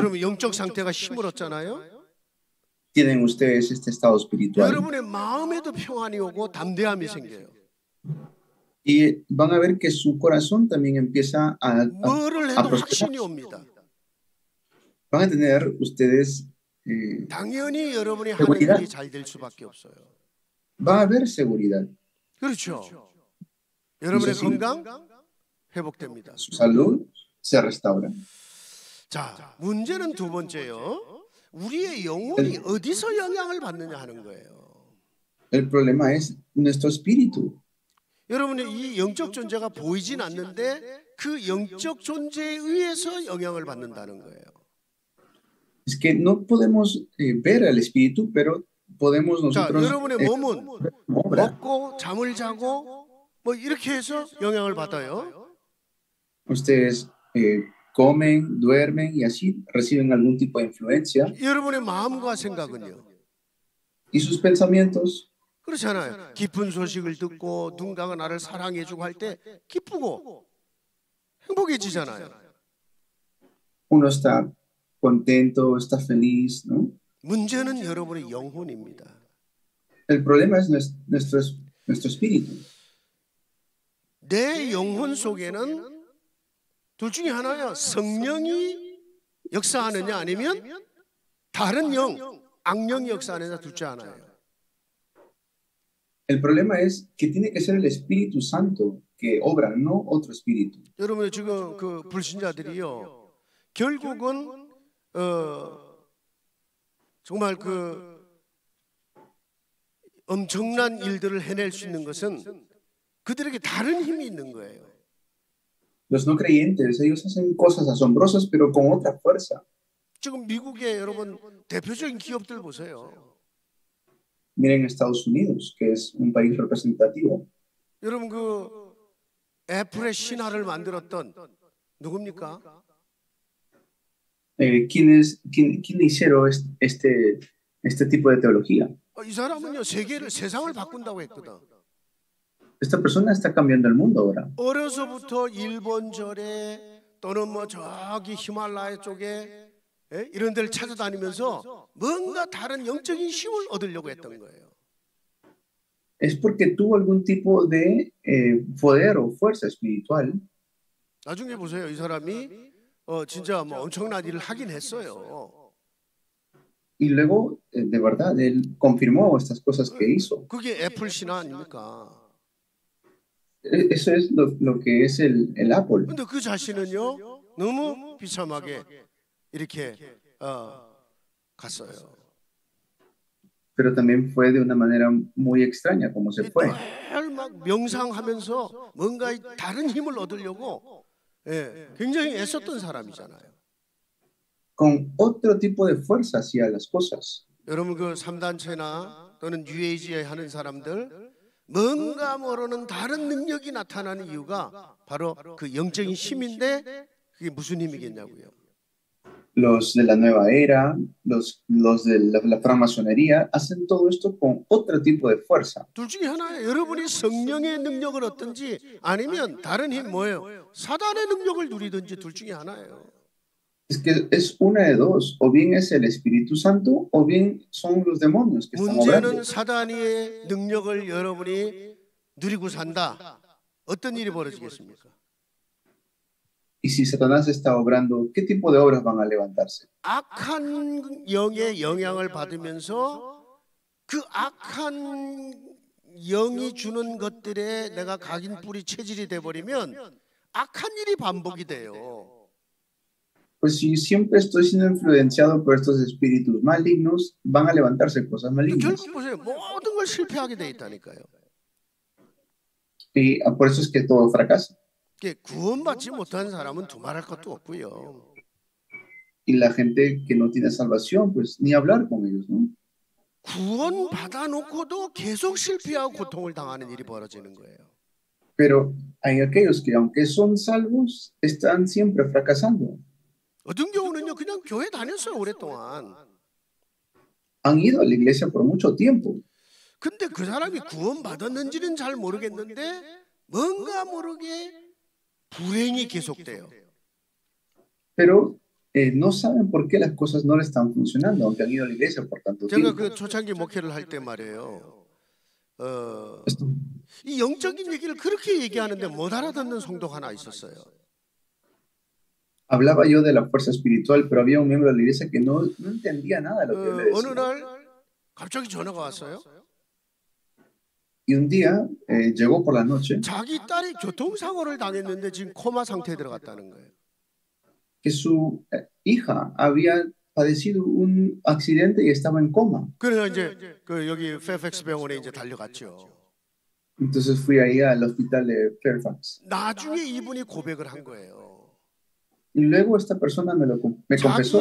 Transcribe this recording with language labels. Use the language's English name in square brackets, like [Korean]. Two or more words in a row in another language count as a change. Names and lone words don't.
[Korean] 여러분 영적 상태가 힘을 얻잖아요. [Spanish] Tienen ustedes este estado espiritual. [Korean] 여러분의 마음에도 평안이 오고 담대함이 생겨요. [Spanish] Y van a ver que su corazón también empieza [Korean] 뭐를 [Spanish] a [Korean] 해도 [Spanish] prosperar. [Korean] 확신이 옵니다. [Spanish] Van a tener ustedes, [Korean] 당연히 여러분이 하는 일이 잘 될 수밖에 없어요. [Spanish] va a haber seguridad. [Korean] 그렇죠. 여러분의 건강 회복됩니다. [Spanish] Su salud se restaura. [Korean] 자, 문제는 두 번째요. 우리의 영혼이 어디서 영향을 받느냐 하는 거예요. [Spanish] El problema es nuestro espíritu. [Korean] 여러분의 이 영적 존재가 보이진 않는데 그 영적 존재에 의해서 영향을 받는다는 거예요. [Spanish] Es que no podemos ver al espíritu, pero podemos [Korean] 자, [Spanish] nosotros [Korean] 여러분의 몸은 [Spanish] obra. [Korean] 먹고 잠을 자고 뭐 이렇게 해서 영향을 받아요. [Spanish] Ustedes comen, duermen y así reciben algún tipo de influencia. [Korean] 여러분의 마음과 생각은요. [Spanish] Y sus pensamientos, [Korean] 그렇잖아요. 기쁜 소식을 듣고 누군가가 나를 사랑해주고 할 때 기쁘고 행복해지잖아요. [Spanish] uno está contento, está feliz, ¿no? [Korean] 문제는 여러분의 영혼입니다. [Spanish] El problema es nuestro espíritu. [Korean] 내 영혼 속에는 둘 중에 하나야. 성령이 역사하느냐 아니면 다른 영, 악령이 역사하느냐 둘 중 하나예요. [Spanish] El problema es que tiene que ser el Espíritu Santo que obra, no otro espíritu. [Korean] 여러분 지금 그 불신자들이요. 결국은 정말 그 엄청난 일들을 해낼 수 있는 것은 그들에게 다른 힘이 있는 거예요. [Spanish] Los no creyentes, ellos hacen cosas asombrosas, pero con otra fuerza. [Korean] 지금 미국의 여러분 대표적인 기업들 보세요. [Spanish] Miren Estados Unidos, que es un país representativo. [Korean] 여러분 그 애플의 신화를 만들었던 누굽니까? [Spanish] ¿Quién hicieron este tipo de teología? [Korean] 이 사람은요 세상을 바꾼다고 했거든. [Spanish] Esta persona está cambiando el mundo ahora. [Korean] 어려서부터 일본절에 또는 뭐 저기 히말라야 쪽에 이런 데를 찾아다니면서 뭔가 다른 영적인 힘을 얻으려고 했던 거예요. [Spanish] Es porque tuvo algún tipo de poder o fuerza espiritual. [Korean] 나중에 보세요. 이 사람이 진짜 뭐 엄청난 일을 하긴 했어요. [Spanish] Y luego, de verdad, él confirmó estas cosas que hizo. [Korean] 그게 애플 신화 아닙니까? [Spanish] Eso es lo que es el Apple. [Korean] 근데 그 자신은요 너무 비참하게 이렇게 갔어요. [Spanish] Pero también fue de una manera muy extraña como se fue. [Korean] 늘 막 명상하면서 뭔가 다른 힘을 얻으려고 굉장히 애썼던 사람이잖아요. [Spanish] Con otro tipo de fuerza hacía las cosas. [Korean] 여러분 그 3단체나 또는 뉴에이지에 하는 사람들 뭔가 모르는 다른 능력이 나타나는 이유가 바로 그 영적인 힘인데 그게 무슨 힘이겠냐고요. [Spanish] Los de la nueva era, los de la francmasonería, hacen todo esto con otro tipo de fuerza. [Korean] 둘 중에 하나예요. 여러분이 성령의 능력을 얻든지 아니면 다른 힘 뭐예요? 사단의 능력을 누리든지 둘 중에 하나예요. [Spanish] Es que es una de dos, o bien es el Espíritu Santo, o bien son los demonios que están obrando. [Korean] 문제는 사단의 능력을 여러분이 누리고 산다. 어떤 일이 벌어지겠습니까? [Spanish] Y si Satanás está obrando, ¿qué tipo de obras van a levantarse? [Korean] 악한 영의 영향을 받으면서 그 악한 영이 주는 것들에 내가 각인 뿌리 체질이 돼버리면 악한 일이 반복이 돼요. [Spanish] Pues si siempre estoy siendo influenciado por estos espíritus malignos, van a levantarse cosas malignas. [Korean] 결국 보세요. 모든 걸 실패하게 돼 있다니까요. [Spanish] Y por eso es que todo fracasa. [Korean] 구원받지 못한 사람은 두말할 것도 없고요. [Spanish] y la gente que no tiene salvación, pues ni hablar con ellos, ¿no? [Korean] 구원 받아놓고도 계속 실패하고 고통을 당하는 일이 벌어지는 거예요. [Spanish] Pero hay aquellos que aunque son salvos, están siempre fracasando. [Korean] 어떤 경우는요, 그냥 교회 다녔어요, 오랫동안. [Spanish] Han ido a la iglesia por mucho tiempo, [Korean] 근데 그 사람이 구원 받았는지는 잘 모르겠는데 뭔가 모르게 불행이 계속돼요. [Spanish] pero no saben por qué las cosas no le están funcionando, aunque han ido a la iglesia por tanto [Korean] 제가 [Spanish] tiempo. [Korean] 그 초창기 목회를 할 때 말이에요. [Spanish] Esto- [Korean] 이 영적인 얘기를 그렇게 얘기하는데 못 알아듣는 성도가 하나 있었어요. [Spanish] Hablaba yo de la fuerza espiritual, pero había un miembro de la iglesia que no entendía nada de lo que yo le [Korean] 어느 [Spanish] decía. [Korean] 날 갑자기 전화가 왔어요. [Spanish] Y un día llegó por la noche [Korean] 자기 딸이 교통사고를 당했는데 지금 코마 상태에 들어갔다는 거예요. [Spanish] que su hija había padecido un accidente y estaba en coma. [Korean] 그래서 이제 그 여기 페어팩스 병원에 이제 달려갔죠. [Spanish] Entonces fui ahí al hospital de Fairfax. [Korean] 나중에 이분이 고백을 한 거예요. [Spanish] Y luego esta persona me confesó